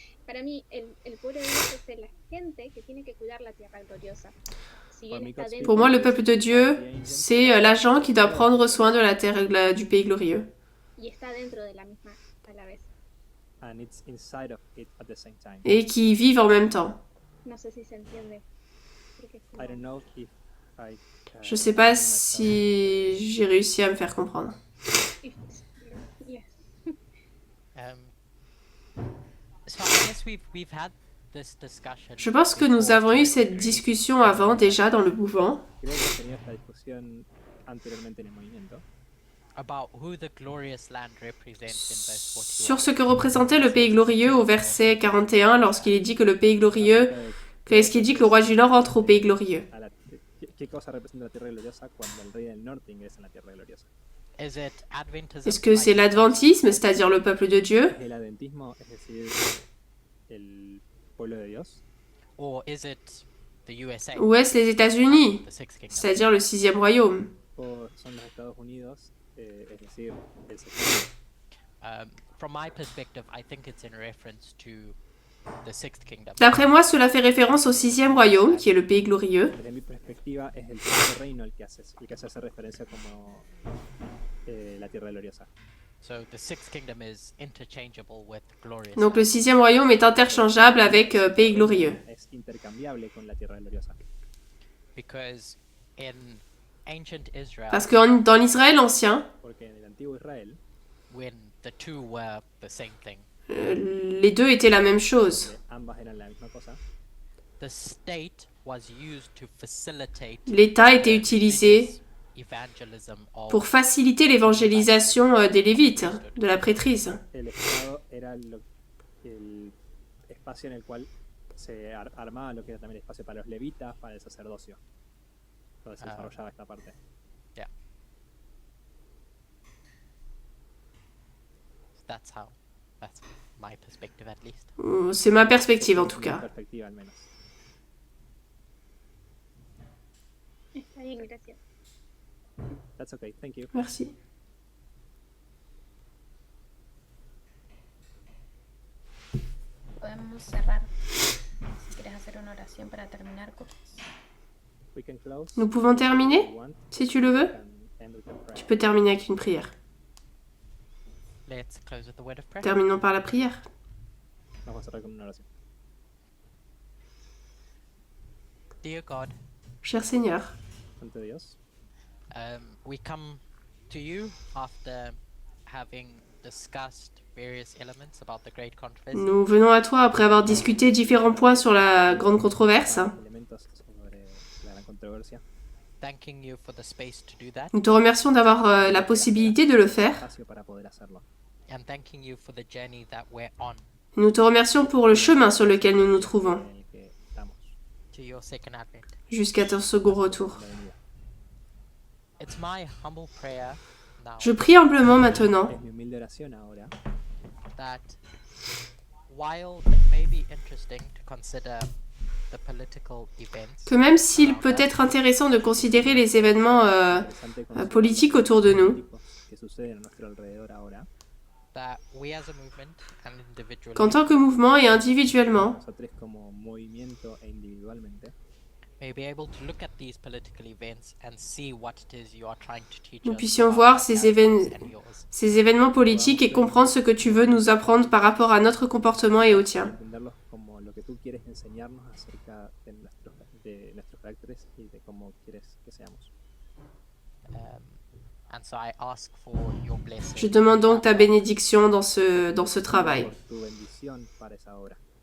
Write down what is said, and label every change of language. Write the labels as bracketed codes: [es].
[es] Para mí, el pueblo de Dios es la gente que tiene que cuidar la tierra gloriosa. Si bien está dentro [fr] Pour moi, le [es] de- [fr] peuple de Dieu, c'est l'agent qui doit prendre soin de la terre du pays glorieux. [es] y está dentro de la misma a la vez. [en] And it's inside of it at the same time. [fr] Et qui vivent en même temps. [es] No sé si se entiende. Creo que es como- [en] I don't know if I. [fr] Je sais pas si j'ai réussi à me faire comprendre. [en] Yes. So I guess we've had this discussion. [fr] Je pense que nous avons eu cette discussion avant déjà dans le mouvement. [es] Creo que hemos tenido esta discusión anteriormente en el movimiento [en] About who the glorious land represents in verse 41. [fr] Sur ce que représentait le pays glorieux au verset 41 lorsqu'il est dit que le pays glorieux, qu'est-ce qu'il dit que le roi du Nord entre au pays glorieux. [es] ¿Qué cosa representa la tierra gloriosa cuando el rey del norte ingresa en la tierra gloriosa? [en] Is it Adventism? [fr] Est-ce que c'est l'adventisme, c'est-à-dire le peuple de Dieu, [es] ¿Es el adventismo, es decir, el pueblo de Dios? [en] Or is it the USA? [fr] ou est-ce les États-Unis, [en] The sixth kingdom? [fr] c'est-à-dire le 6e royaume? [es] ¿O son los Estados Unidos, es decir, el sexenio. [en] From my perspective, I think it's in reference to the Sixth Kingdom. [fr] D'après moi, cela fait référence au sixième royaume, qui est le pays glorieux. [es] Desde mi perspectiva es el sexto reino el que se hace referencia como la tierra gloriosa. [en] So the Sixth Kingdom is interchangeable with glorious. [fr] Donc le sixième royaume est interchangeable avec pays glorieux. [es] Es intercambiable con la tierra gloriosa. [en] Because in ancient Israel, [fr] Parce que dans l'Israël ancien, [es] Porque en el antiguo Israel, [en] when the two were the same thing, [fr] les deux étaient la même chose. [es] ambas eran la misma cosa, [en] the state was used to facilitate [fr] L'État était [en] the [fr] utilisé [en] religious evangelism of [fr] pour faciliter l'évangélisation des Lévites, de la prêtrise. [es] el Estado era el espacio en el cual se armaba lo que era también espacio para los levitas, para el sacerdocio, donde se desarrollaba esta parte. [en] yeah. That's my perspective at least. [fr] C'est ma perspective en tout [es] Mi [fr] cas. [es] perspectiva al menos. Está bien, gracias. [en] That's okay, thank you. [fr] Merci. [es] Podemos cerrar. Si quieres hacer una oración para terminar, cosas. [en] We can close. [fr] Nous pouvons terminer, [en] If you want, [fr] si tu le veux. [en] we can end with a prayer. [fr] Tu peux terminer avec une prière. [en] Let's close with the word of prayer. [fr] Terminons par la prière. [es] Vamos a cerrar con una oración. [en] Dear God, [fr] Cher Seigneur, [es] Santo Dios, [en] we come to you after having discussed various elements about the great controversy. [fr] nous venons à toi après avoir discuté différents points sur la grande controverse. [es] elementos sobre la gran controversia. [en] Thanking you for the space to do that, [fr] Nous te remercions d'avoir la possibilité de le faire. [es] Espacio para poder hacerlo. [en] and thanking you for the journey that we're on [fr] Nous te remercions pour le chemin sur lequel nous nous trouvons [es] En el que estamos. [en] to your second advent. [fr] jusqu'à ton second retour. [es] La venida. [en] It's my humble prayer now [fr] Je prie humblement maintenant [es] Es mi humilde oración ahora [en] that while it may be interesting to consider the political events [fr] que même s'il peut être intéressant de considérer les événements [es] interesante considerar [fr] politiques autour de nous, [es] políticos que suceden a nuestro alrededor ahora, [en] that we as a movement and individually [fr] qu'en tant que mouvement et individuellement, [es] nosotros como movimiento e individualmente [en] may be able to look at these political events and see what it is you are trying to teach [fr] nous [en] us [fr] puissions [en] about [fr] voir [en] our [fr] ces [en] characters and yours. [fr] ces événements politiques et comprendre ce que tu veux nous apprendre par rapport à notre comportement et au tien. [es] entenderlos como lo que tú quieres enseñarnos acerca de nuestros caracteres y de cómo quieres que seamos. [en] And so I ask for your blessing. [fr] Je demande donc ta bénédiction dans ce travail. [es] Por tu bendición para esa obra.